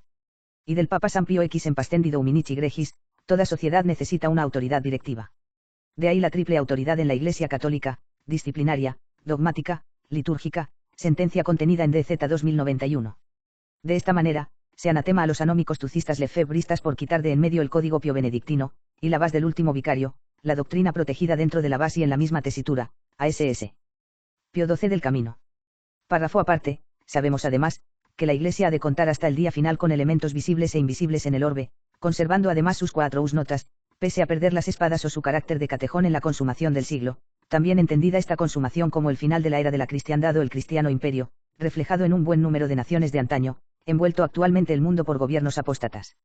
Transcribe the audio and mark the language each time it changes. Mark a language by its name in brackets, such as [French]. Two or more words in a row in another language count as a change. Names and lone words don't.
[Spanish] Y del Papa San Pío X en Pastendido Uminici Gregis, toda sociedad necesita una autoridad directiva. De ahí la triple autoridad en la Iglesia católica: disciplinaria, dogmática, litúrgica, sentencia contenida en DZ 2091. De esta manera, se anatema a los anómicos tucistas lefebristas por quitar de en medio el código pio-benedictino, y la base del último vicario, la doctrina protegida dentro de la base y en la misma tesitura, ASS. Pío XII del Camino. Párrafo aparte, sabemos además, que la Iglesia ha de contar hasta el día final con elementos visibles e invisibles en el orbe, conservando además sus 4 notas, pese a perder las espadas o su carácter de catejón en la consumación del siglo, también entendida esta consumación como el final de la era de la cristiandad o el cristiano imperio, reflejado en un buen número de naciones de antaño, envuelto actualmente el mundo por gobiernos apóstatas.